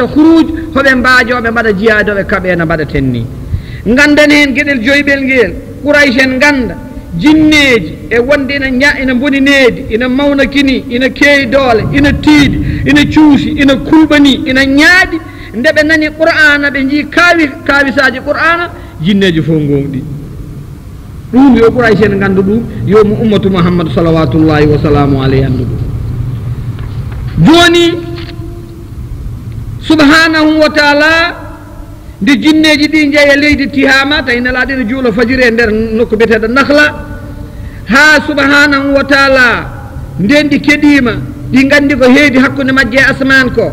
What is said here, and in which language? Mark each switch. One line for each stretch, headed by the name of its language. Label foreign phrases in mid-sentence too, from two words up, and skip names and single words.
Fula: huruj hoɓe mbaajo hoɓe mbaɗa jiyaade hoɓe kaɓe no mbaɗaten ni ganden hen gueɗel joyɓel ngel Quraysh en ganda jinneji e wonde ina bonineedi ina mawna kini ina keewi doole ina tiiɗi ina cuusi ina kulɓani ina ñaaɗi nde ɓe nani qur'ana ɓe jii kaawisaji qur'ana jinneji fof gonɗi ɗum yo Quraysh en ganda ɗum yo mo ummatu Muhammad
Arabic: صلوات الله وسلام عليه
Fula: andu ɗum joni
Arabic: سبحانه وتعالى
Fula: nde jinneji ɗi jeeya leydi tihama tawi nelaɗo ene juulo fajiri e nder nokku biyeteɗo nahla ha
Arabic: سبحانه وتعالى
Fula: nden ɗi keɗima ɗi gandi ko heedi hakkude majje e asman ko